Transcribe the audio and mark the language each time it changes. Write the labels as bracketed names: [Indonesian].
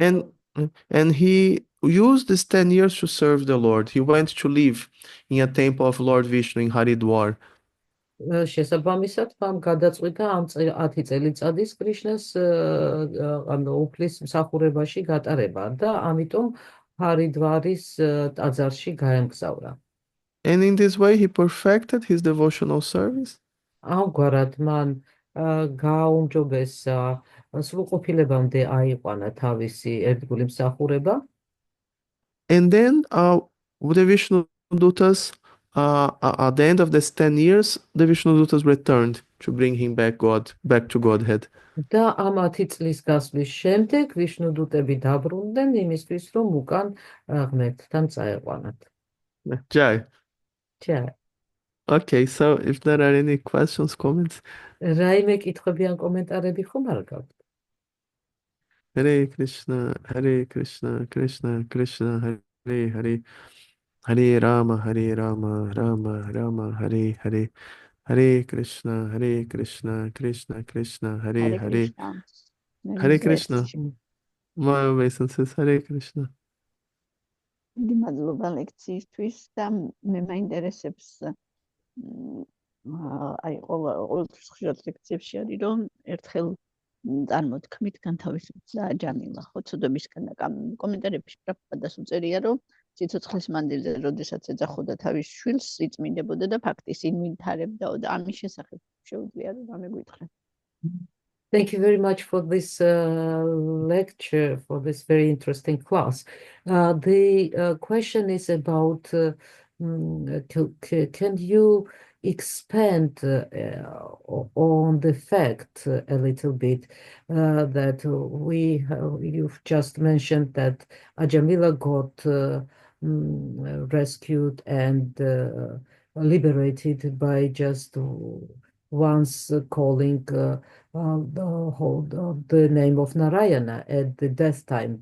[English] And he used these 10 years to serve the Lord. He went to live in a temple of Lord Vishnu in Haridwar. [Georgian] შესაბამისად, მან გადაწყვიტა ამ 10 წელიწადის კრიშნას ანუ უფლის მსახურებაში გატარება და ამიტომ ჰარიდვარის ტაძარში გაემგზავრა. [English] And in this way, he perfected his devotional service. [Georgian] ამგვარად მან გააუმჯობესა სრულყოფილებამდე აიყვანა თავისი ერთგული მსახურება. [English] And then the Vishnu Dutas, at the end of this 10 years, the Vishnu Dutas returned to bring him back to Godhead. [Georgian] და ამ 10 წლის გასვლის შემდეგ ვიშნუდუტები დაბრუნდნენ იმისთვის, რომ უკან ღმერთთან წაეყვანათ. [Hindi] Jai. Jai. [English] Okay, so if there are any questions, comments. [Georgian] რაიმე კითხვები ან კომენტარები ხომ არ გაქვთ? [Sanskrit] Hare Krishna, Krishna Krishna, Hare Hare, Hare Rama, Rama Rama, Hare Hare, Hare Krishna, Krishna Krishna, Hare Hare, Hare Krishna. [English] My obeisances, Hare Krishna. [Georgian] დიდი მადლობა ლექციისთვის და მე მაინტერესებს აი ყოველთვის ხშირად ლექციებში არის რომ ერთხელ წარმოთქმით განთავისუფლდა აჯამილა ხო ცოდვებისგან და კომენტარებში პრაბჰადას უწერია რომ ციცოცხლის მანდილზე როდესაც ეძახოდა თავის შვილს იწმინდებოდა და ფაქტის ინვენტარებდა და ამის შესახებ შეუძლია რომ ამეგვიტყრე. [English] Thank you very much for this lecture, for this very interesting class. The question is about, can you expand on the fact a little bit that you've just mentioned that Ajamila got rescued and liberated by just once calling the name of Narayana at the death time.